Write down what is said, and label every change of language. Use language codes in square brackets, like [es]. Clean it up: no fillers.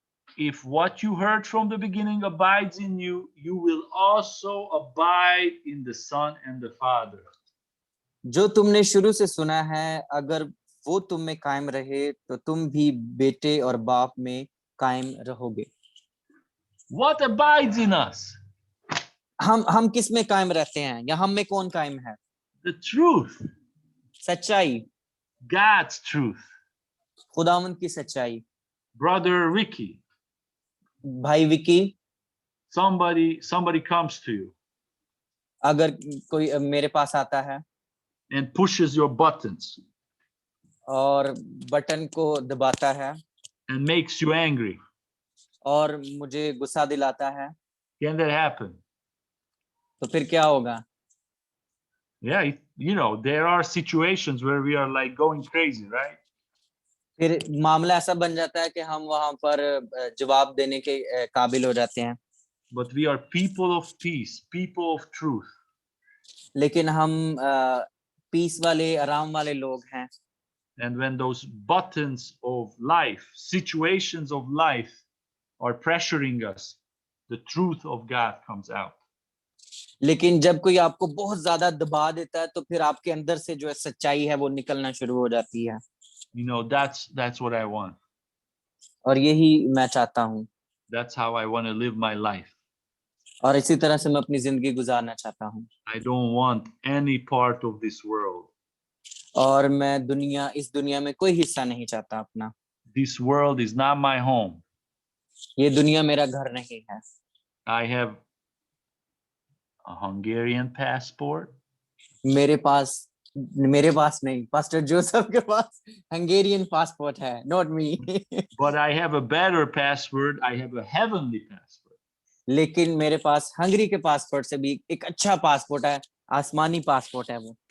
[en] If what you heard from the beginning abides in you, you will also abide in the Son and the Father. [hi] जो तुमने शुरू से सुना है अगर वो तुम में कायम रहे तो तुम भी बेटे और बाप में कायम रहोगे। [en] What abides in us? [hi] हम किस में कायम रहते हैं या हम में कौन कायम है? [en] The truth, [hi] सच्चाई, [en] God's truth. [hi] खुदावंद की सच्चाई। [en] Brother Ricky, [hi] भाई Vicky, [en] somebody comes to you [hi] अगर कोई मेरे पास आता है [en] and pushes your buttons [hi] और बटन को दबाता है [en] and makes you angry. [hi] और मुझे गुस्सा दिलाता है, [en] Can that happen? [hi] तो फिर क्या होगा? [en] Yeah, there are situations where we are like going crazy, right? [hi] फिर मामला ऐसा बन जाता है कि हम वहां पर जवाब देने के काबिल हो जाते हैं। [en] But we are people of peace, people of truth. [hi] लेकिन हम पीस वाले, आराम वाले लोग हैं। [en] And when those buttons of life, situations of life are pressuring us, the truth of God comes out. [hi] लेकिन जब कोई आपको बहुत ज्यादा दबा देता है तो फिर आपके अंदर से जो है सच्चाई है वो निकलना शुरू हो जाती है। [en] That's what I want. [hi] और यही मैं चाहता हूँ [en] That's how I want to live my life. [hi] और इसी तरह से मैं अपनी जिंदगी गुजारना चाहता हूँ। [en] I don't want any part of this world. [hi] और मैं इस दुनिया में कोई हिस्सा नहीं चाहता अपना। [en] This world is not my home. [hi] ये दुनिया मेरा घर नहीं है। [en] I have a Hungarian passport. [hi] मेरे पास नहीं, पास्टर जोसेफ के पास हंगेरियन पासपोर्ट है, [en] Not me. But I have a better passport. I have a heavenly passport. [hi] लेकिन मेरे पास हंगरी के पासपोर्ट से भी एक अच्छा पासपोर्ट है, आसमानी पासपोर्ट है वो।